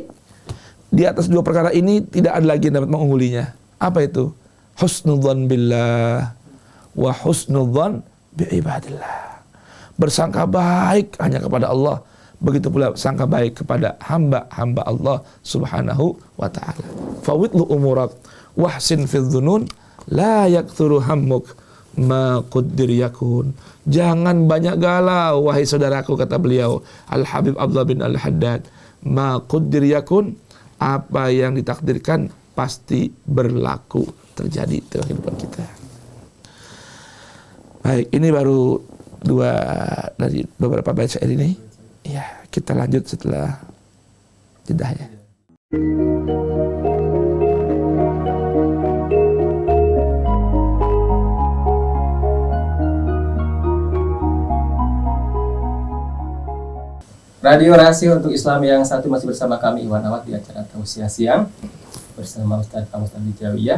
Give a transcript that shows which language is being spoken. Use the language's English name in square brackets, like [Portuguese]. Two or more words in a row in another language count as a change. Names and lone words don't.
[Indonesian] Di atas dua perkara ini tidak ada lagi yang dapat mengunggulinya. Apa itu? [Arabic] حسن الظن بالله وحسن الظن بعباد الله. [Indonesian] Bersangka baik hanya kepada Allah, begitu pula sangka baik kepada hamba-hamba Allah [Arabic] سبحانه وتعالى. فوض أمورك وأحسن في الظنون لا يكثر همك ما قدر يكون. [Indonesian] Jangan banyak galau wahai saudaraku, kata beliau Al-Habib Abdullah bin Al-Haddad. [Arabic] ما قدر يكون, [Indonesian] apa yang ditakdirkan pasti berlaku, terjadi dalam kehidupan kita. Baik, ini baru dua dari beberapa bait syair ini. Ya, kita lanjut setelah jeda ya. Radio Rahasia untuk Islam yang satu masih bersama kami Iwan Awad di acara Tausiah Siang bersama Ustaz Al-Mustafi Jawiyah.